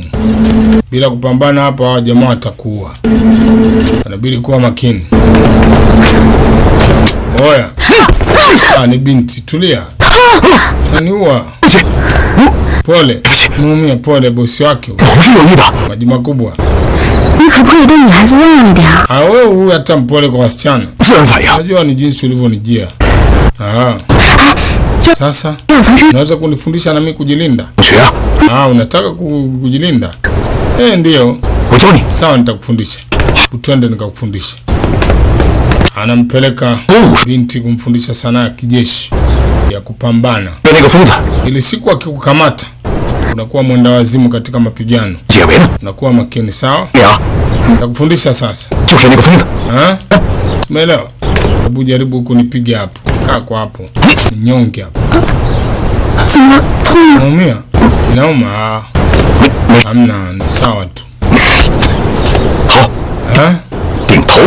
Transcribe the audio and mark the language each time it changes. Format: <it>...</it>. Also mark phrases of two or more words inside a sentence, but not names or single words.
<sw>Bila kupambana hapa hawa jamaa watakuwa. Anabidi kuwa makini. Oya. Ni binti, tulia. Taniua. Pole. Muumia pole bosi wake.</sw> <zh>我是有意的。</zh> <sw>Maji makubwa.</sw> <zh>你可不可以对女孩子温柔一点啊？</zh> <sw>wewe huyu hata mpole kwa wasichana.</sw> <zh>自然反应。</zh> <sw>Najua ni jinsi ulivyonijia. Sasa</sw> <zh>要防身。</zh> <sw>unaweza kunifundisha na mimi kujilinda?</sw> <zh>学啊！</zh> <sw>Unataka kujilinda? Ndio.</sw> <zh>我教你。</zh> <sw>Sawa, nitakufundisha. Utwende nikakufundisha. Anampeleka binti kumfundisha sanaa ya kijeshi ya kupambana.</sw> <zh>被那个疯子</zh> <sw>Ili siku akikukamata unakuwa mwenda wazimu katika mapigano.</sw> <zh>解围了。</zh> <sw>Unakuwa makini, sawa?</sw> <zh>你啊，</zh> <sw>Nitakufundisha sasa.</sw> <zh>就是那个疯子。</zh> <sw>Umeelewa? Hebu jaribu kunipiga hapo. Kaa kwa hapo. Ninyonge hapo.</sw> <zh>怎么痛？</zh> <sw>Unaumia? Inauma? Hamna, ni sawa tu.</sw> <zh>好， 顶头，</zh>